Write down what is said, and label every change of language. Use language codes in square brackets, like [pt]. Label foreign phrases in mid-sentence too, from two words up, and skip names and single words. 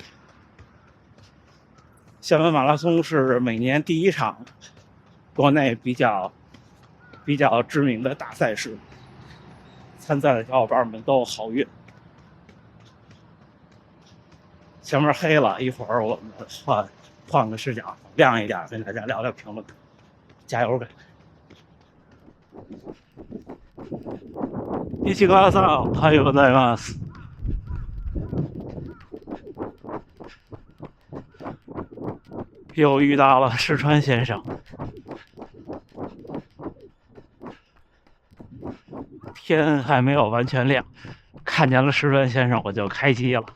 [zh] 厦门马拉松是每年第一场国内比较知名的大赛事，参赛的小伙伴们都好运。前面黑了，一会儿我们换个视角，亮一点，跟大家聊聊评论。加油呗！1月3号， [ja] おはようございます。 [zh] 又遇到了石川先生，天还没有完全亮，看见了石川先生我就开机了。